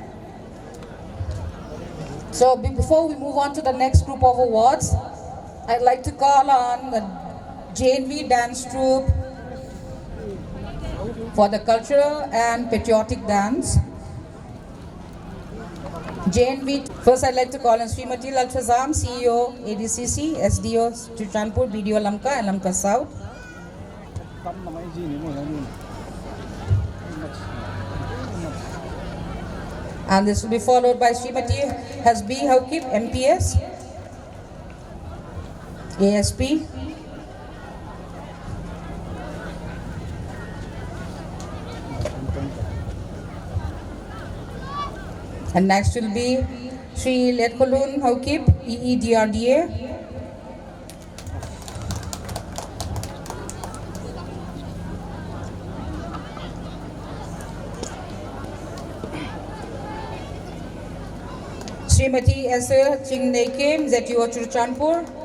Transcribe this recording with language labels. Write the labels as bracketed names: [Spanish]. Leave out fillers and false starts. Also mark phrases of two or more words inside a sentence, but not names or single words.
[English] So before we move on to the next group of awards, I'd like to call on the JNV dance troupe for the cultural and patriotic dance. JNV, first I'd like to call on Srimati Laltazam, CEO, ADCC, SDO, Chuchanpur, BDO Lamka and Lamka South. And this will be followed by Srimati Hasbi Haukip, MPS, ASP. And next will be Sri Letkolun Haukip, EEDRDA. Srimati Esther Chingneikim, ZTO Chuchanpur.